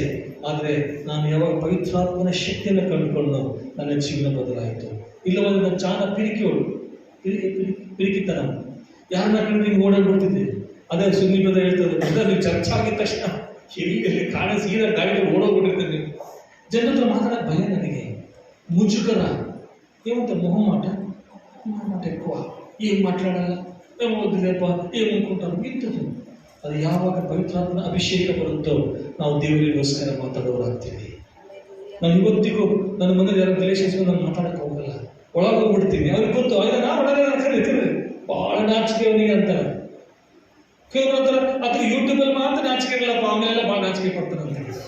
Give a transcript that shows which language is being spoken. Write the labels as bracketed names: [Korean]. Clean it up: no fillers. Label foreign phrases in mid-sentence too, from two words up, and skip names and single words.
[Kannada] ಆದರೆ ನಾನು ಯಾವಾಗ ಪವಿತ್ರಾತ್ಮನ ಶಕ್ತಿಯನ್ನು ಕಂಡುಕೊಂಡು ನನ್ನ ಜೀವನ ಬದಲಾಯಿತು. ಇಲ್ಲವಾದ್ರೆ ನನ್ನ ಚಾನ ಪಿರಿಕಿತನ. ಯಾರನ್ನ ಕಂಡು ನೀನು ಓಡಾಡ್ಬಿಡ್ತಿದ್ದೆ. ಅದೇ ಸುನಿಲ್ ಬ್ರದರ್ ಹೇಳ್ತಾರೆ, ನೀವು ಚರ್ಚೆ ಆಗಿದ ತಕ್ಷಣ ಎಲ್ಲಿ ಕಾಣ ಸೀದಾ ಗಾಡಿ ಓಡೋಗ್ಬಿಟ್ಟಿರ್ತೀನಿ. ಜನರ ಹತ್ರ ಮಾತಾಡೋಕೆ ಭಯ ನನಗೆ, ಮುಜುಗರ. [Telugu] ఏమంటే మొహం మాట ఎక్కువ, ఏం మాట్లాడాలా, ఏం వద్దులేప, ఏమనుకుంటారు ಇಂಥದ್ದು. [Kannada] ಅದು ಯಾವಾಗ ಪವಿತ್ರಾತ್ಮನ ಅಭಿಷೇಕ ಬರುತ್ತೋ ನಾವು ದೇವರಿಗೋಸ್ಕರ ಮಾತಾಡೋರಾಗ್ತೀವಿ. ನಾನು ಇವತ್ತಿಗೂ ನನ್ನ ಮನೇಲಿ ಯಾರು ರಿಲೇಷನ್ಸ್ ನಾನು ಮಾತಾಡಕ್ಕೆ ಹೋಗಲ್ಲ, ಒಳಗೆ ಹೋಗ್ಬಿಡ್ತೀನಿ. ಅವ್ರಿಗೆ ಗೊತ್ತು, ಆಯ್ತಾ ನಾ ಒಳಗೆ ಕರೀತೀವಿ, ಭಾಳ ನಾಚಿಕೆ ಅವನಿಗೆ ಅಂತಾರೆ. ಕೆಲವರು ಅಂತಾರೆ ಅದು ಯೂಟ್ಯೂಬಲ್ಲಿ ಮಾತ್ರ ನಾಚಿಕೆ ಇರಲ್ಲಪ್ಪ, ಆಮೇಲೆಲ್ಲ ಭಾಳ ನಾಚಿಕೆ ಪಡ್ತಾನೆ ಅಂತ ಹೇಳಿದ್ರು.